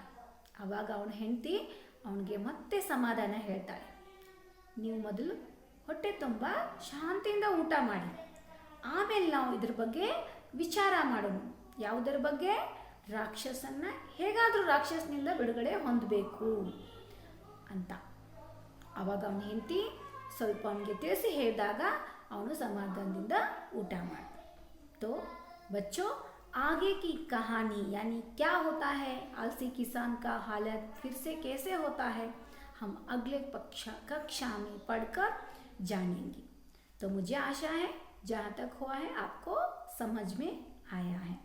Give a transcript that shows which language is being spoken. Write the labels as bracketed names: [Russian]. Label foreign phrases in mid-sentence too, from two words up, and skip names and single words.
[Kannada] ಆವಾಗ ಅವನ ಹೆಂಡತಿ ಅವನಿಗೆ ಮತ್ತೆ ಸಮಾಧಾನ ಹೇಳ್ತಾಳೆ, ನೀವು ಮೊದಲು ಹೊಟ್ಟೆ ತುಂಬ ಶಾಂತಿಯಿಂದ ಊಟ ಮಾಡಿ, ಆಮೇಲೆ ನಾವು ಇದ್ರ ಬಗ್ಗೆ ವಿಚಾರ ಮಾಡೋಣ. ಯಾವುದರ ಬಗ್ಗೆ, ರಾಕ್ಷಸನ್ನ ಹೇಗಾದರೂ ರಾಕ್ಷಸನಿಂದ ಬಿಡುಗಡೆ ಹೊಂದಬೇಕು ಅಂತ. ಆವಾಗ ಅವನ ಹೆಂಡತಿ ಸ್ವಲ್ಪ ಅವನಿಗೆ ತಿಳಿಸಿ ಹೇಳಿದಾಗ ಅವನು ಸಮಾಧಾನದಿಂದ ಊಟ ಮಾಡ್ದ. [Hindi] तो बच्चों आगे की कहानी यानी क्या होता है आलसी किसान का हालत फिर से कैसे होता है, हम अगले कक्षा में पढ़कर जानेंगे। तो मुझे आशा है जहाँ तक हुआ है आपको समझ में आया है।